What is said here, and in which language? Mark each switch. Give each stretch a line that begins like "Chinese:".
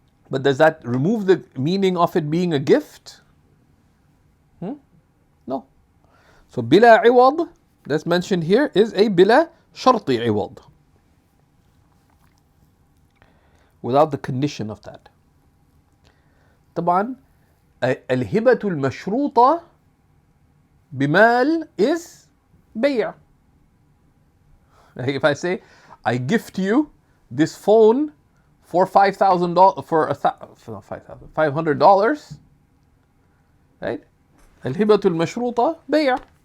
English: But does that remove the meaning of it being a gift? No. So bila iwad, that's mentioned here, is a bila sharti iwad. Without the condition of that.
Arabic: طبعا الهبة المشروطة بمال
English: is
Arabic: بيع.
English: If I say, I gift you this phone for $5,000, for $500, right?
Arabic: الهبة المشروطة بيع.